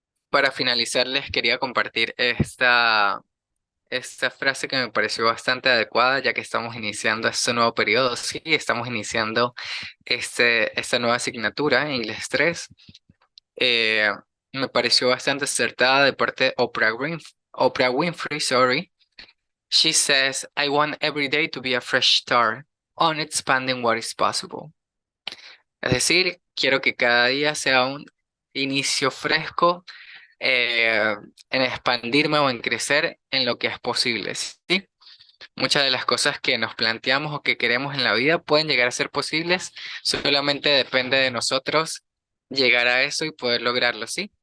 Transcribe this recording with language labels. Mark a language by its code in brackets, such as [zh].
[es] Para finalizar, les quería compartir esta frase que me pareció bastante adecuada, ya que estamos iniciando este nuevo periodo, sí, estamos iniciando esta nueva asignatura, Inglés 3. Eh, Me pareció bastante acertada de parte de Oprah Winfrey, sorry. [en] She says, I want every day to be a fresh start on expanding what is possible. [es] Es decir, quiero que cada día sea un inicio fresco en expandirme o en crecer en lo que es posible, ¿sí? Muchas de las cosas que nos planteamos o que queremos en la vida pueden llegar a ser posibles, solamente depende de nosotros llegar a eso y poder lograrlo, ¿sí?